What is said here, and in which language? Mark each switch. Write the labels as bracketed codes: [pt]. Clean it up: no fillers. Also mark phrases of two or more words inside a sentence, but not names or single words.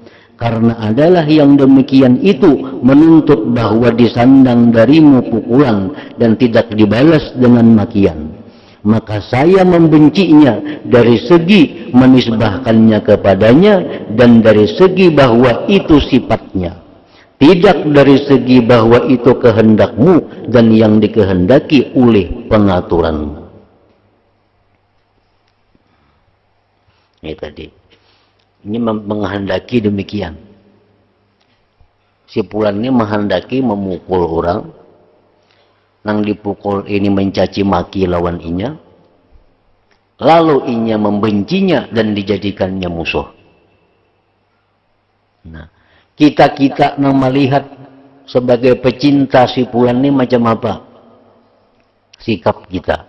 [id] karena adalah yang demikian itu menuntut bahwa disandang darimu pukulan dan tidak dibalas dengan makian, maka saya membencinya dari segi menisbahkannya kepadanya dan dari segi bahwa itu sifatnya, tidak dari segi bahwa itu kehendakmu dan yang dikehendaki oleh pengaturanmu. Ini tadi, ini menghendaki demikian. Si Fulan ini menghendaki memukul orang, nang dipukul ini mencaci maki [bjn] lawan inya, [id] lalu inya membencinya dan dijadikannya musuh. Nah, kita nang melihat sebagai pecinta si Fulan ini macam apa sikap kita.